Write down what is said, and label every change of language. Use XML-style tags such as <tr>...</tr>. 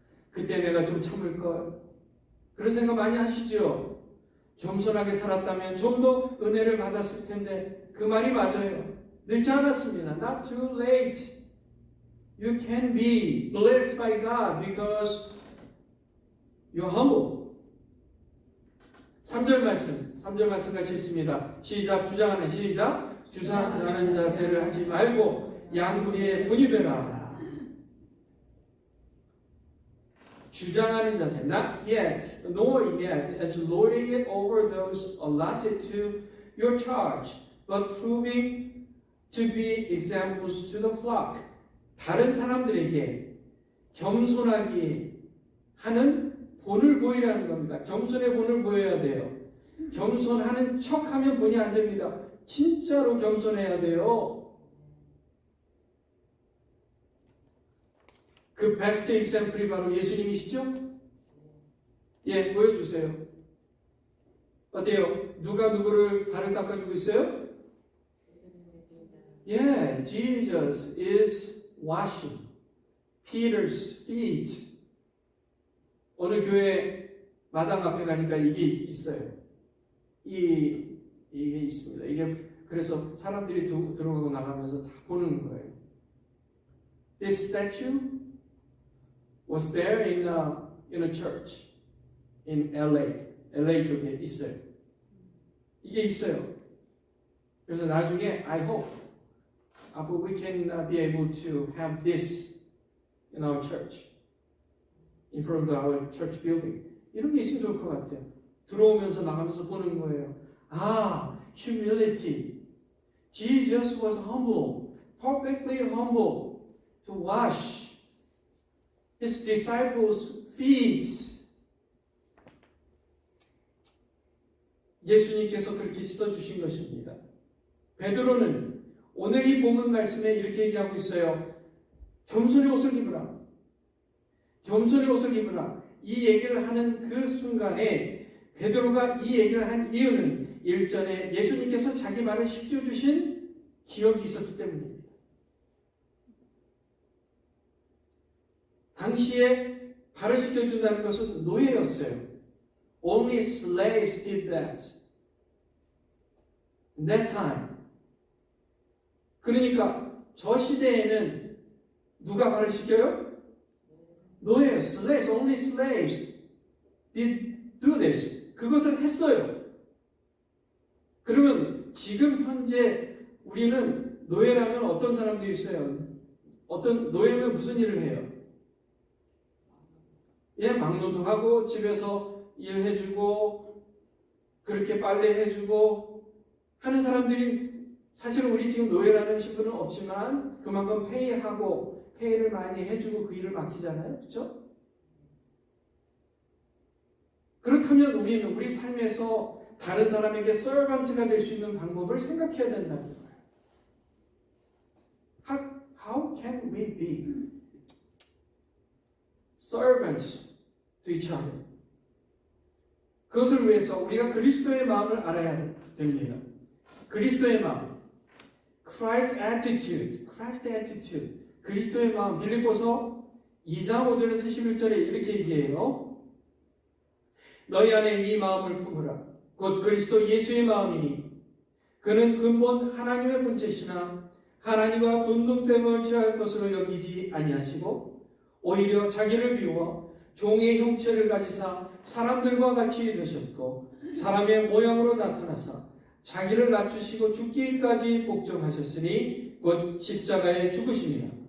<ko>그때 내가 좀 참을걸. 그런 생각 많이 하시죠? 겸손하게 살았다면 좀 더 은혜를 받았을 텐데, 그 말이 맞아요. 늦지 않았습니다.</ko> <en>Not too late. You can be blessed by God because you're humble.</en> <ko>3절 말씀 같이 있습니다. 시작, 주장하는 시작. 주장하는 자세를 하지 말고 양무리의 본이 되라. 주장하는 자세,</ko> <en>not yet, nor yet as lording it over those allotted to your charge, but proving to be examples to the flock.</en> <ko>다른 사람들에게 겸손하게 하는 본을 보이라는 겁니다. 겸손의 본을 보여야 돼요. 겸손하는 척하면 본이 안 됩니다. 진짜로 겸손해야 돼요. 그 베스트 example이 바로 예수님이시죠? 예, 보여주세요. 어때요? 누가 누구를 발을 닦아주고 있어요?</ko> <en>Yeah, Jesus is washing Peter's feet.</en> <ko>어느 교회 마당 앞에 가니까 이게 있어요. 이게 있습니다. 이게 그래서 사람들이 들어가고 나가면서 다 보는 거예요.</ko> <en>This statue was there in a church in LA.</en> <ko>LA 쪽에 있어요. 이게 있어요. 그래서 나중에</ko> <en>I hope we can be able to have this in our church. in front of our church building.</en> <ko>이런 게 있으면 좋을 것 같아요. 들어오면서 나가면서 보는 거예요.</ko> <en>아, humility. Jesus was humble, perfectly humble, to wash his disciples' feet.</en> <ko>예수님께서 그렇게 씻어주신 것입니다. 베드로는 오늘 이 본문 말씀에 이렇게 얘기하고 있어요. 겸손히 옷을 입으라. 겸손히 옷을 입으라. 이 얘기를 하는 그 순간에 베드로가 이 얘기를 한 이유는 일전에 예수님께서 자기 말을 시켜주신 기억이 있었기 때문입니다. 당시에 발을 씻겨준다는 것은 노예였어요.</ko> <en>Only slaves did that. In that time.</en> <ko>그러니까 저 시대에는 누가 발을 씻겨요? 노예요.</ko> <en>Slaves, only slaves did do this.</en> <ko>그것을 했어요. 그러면 지금 현재 우리는 노예라면 어떤 사람들이 있어요? 어떤 노예면 무슨 일을 해요? 예, 막노동하고 집에서 일해주고 그렇게 빨래해주고 하는 사람들이 사실은 우리 지금 노예라는 신분은 없지만 그만큼 페이하고 페이를 많이 해주고 그 일을 맡기잖아요. 그렇죠? 그렇다면 우리는 우리 삶에서 다른 사람에게 서번트가 될 수 있는 방법을 생각해야 된다는 거예요.</ko> <en>How can we be servants to each other?</en> <ko>그것을 위해서 우리가 그리스도의 마음을 알아야 됩니다. 그리스도의 마음,</ko> <en>Christ's attitude, Christ's attitude,</en> <ko>그리스도의 마음. 빌립보서 2장 5절에서 11절에 이렇게 얘기해요. 너희 안에 이 마음을 품으라. 곧 그리스도 예수의 마음이니 그는 근본 하나님의 본체시나 하나님과 돈돈됨을 취할 것으로 여기지 아니하시고 오히려 자기를 비워 종의 형체를 가지사 사람들과 같이 되셨고 사람의 모양으로 나타나사 자기를 낮추시고 죽기까지 복종하셨으니 곧 십자가에 죽으심이라.</ko>